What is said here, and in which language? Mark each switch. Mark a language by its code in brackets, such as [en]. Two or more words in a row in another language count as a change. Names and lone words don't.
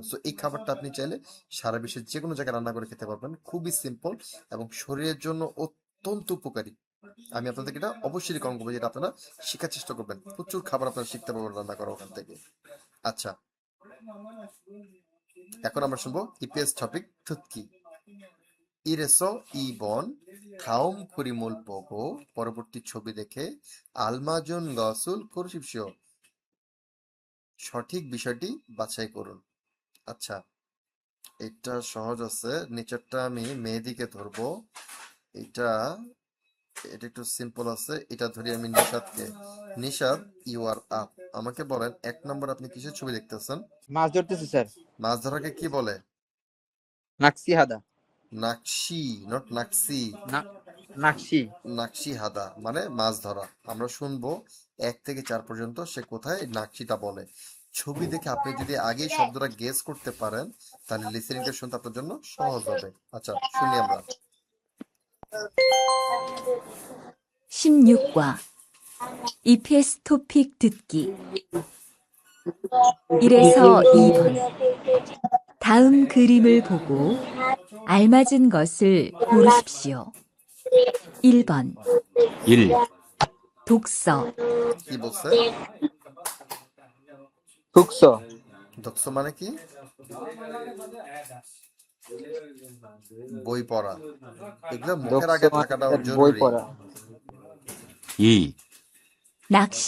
[bn] সো এই খাবারটা আপনি চাইলে সারা বিশ্বের যে কোনো জায়গায় রান্না করে খেতে পারবেন, খুবই সিম্পল এবং শরীরের জন্য অত্যন্ত উপকারী। আমি আপনাদেরকে এটা অবশ্যই রিকমেন্ড করবো, যেটা আপনারা শেখার চেষ্টা করবেন, প্রচুর খাবার আপনারা শিখতে পারবেন রান্না করা ওখান থেকে। আচ্ছা, এখন আমরা শুনবো ইপিএস টপিক থুতকি। [ko] 이래서 2번 다음 그림을 보고 [bn] পরবর্তী ছবি দেখে [ko] 알맞은 것을 고르십시오, [bn] সঠিক বিষয়টি বাছাই করুন। আচ্ছা, এটা সহজ আছে, নিচেরটা আমি মেহেদিকে ধরবো, এটা এটা একটু সিম্পল আছে, এটা ধরি আমি নিশাদকে। নিশাদ, [en] you are up, [bn] আমাকে বলেন 1 নম্বর আপনি কিসের ছবি দেখতেছেন? মাছ ধরতেছি স্যার। মাছ ধরাকে কি বলে? [ko] 낚시 하다. [bn] নাকশি, নট নাকসি। নাকসি। [ko] 낚시 하다 [bn] মানে মাছ ধরা। আমরা শুনবো 1 থেকে 4 পর্যন্ত সে কোথায় নাকশিটা বলে। ছবি দেখে আপনি যদি আগেই শব্দটা গেস করতে পারেন, তাহলে লিসেনিংটা শুনতে আপনার জন্য সহজ হবে। আচ্ছা, শুনি আমরা। [ko] 16과 EPS 토픽 듣기. 이래서 2번. 다음 그림을 보고 알맞은 것을 고르십시오. 1번. 1. 독서. [bn] কি বলছে? হুকসো। দক্ষ মানে কি? বই পড়া। এগুলো মুখের দক্ষ আগে মানে থাকাটাও বই জরুরি। পড়া। 2, [ko] 낚시,